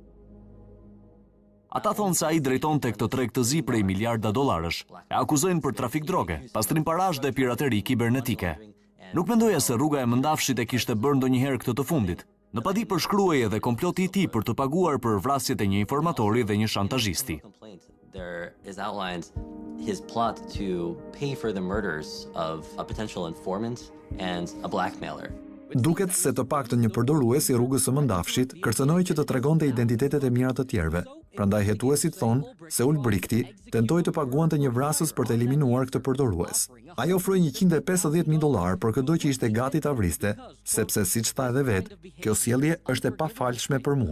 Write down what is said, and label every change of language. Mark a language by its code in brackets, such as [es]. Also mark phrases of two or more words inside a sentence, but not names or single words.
[sq] Ata thonë se ai drejtonte këtë treg të zi prej miliarda dollarësh, e akuzojnë për trafik droge, pastrim parash dhe pirateri kibernetike. Nuk mendoja se rruga e mëndafshit e kishte bërë ndonjëherë këtë të fundit. Në padi përshkruaj edhe komploti i tij për të paguar për vrasjet e një informatori dhe një shantazhisti. [en] There is outlined his plot to pay for the murders of a potential informant and a blackmailer. [sq] Duket se të paktën një përdorues i rrugës së mëndafshit kërcënoi që të tregonte identitetet e mira të tjerëve. Prandaj hetuesit thonë se Ulbrichti tentoi të paguante një vrasës për të eliminuar këtë përdorues. Ai ofroi $150,000 për çdo që ishte gati ta vriste, sepse siç tha edhe vet, kjo sjellje është e pafalshme për mua.